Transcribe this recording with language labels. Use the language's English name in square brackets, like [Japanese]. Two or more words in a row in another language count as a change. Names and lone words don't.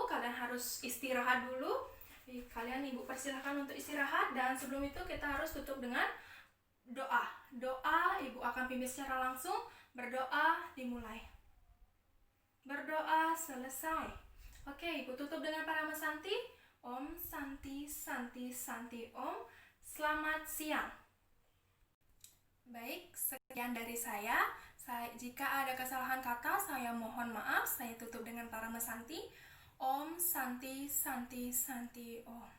[Indonesian] Kalian harus istirahat dulu. Kalian Ibu persilahkan untuk istirahat, dan sebelum itu kita harus tutup dengan doa. Doa Ibu akan pimpin secara langsung. Berdoa dimulai. Berdoa selesai. Oke, Ibu tutup dengan Parama Santi. [Sanskrit] Om Santi Santi Santi Om. [Indonesian] Selamat siang. Baik, sekian dari saya. Jika ada kesalahan kata, saya mohon maaf. Saya tutup dengan Parama Santi. [Sanskrit] Om Santi Santi Santi Om.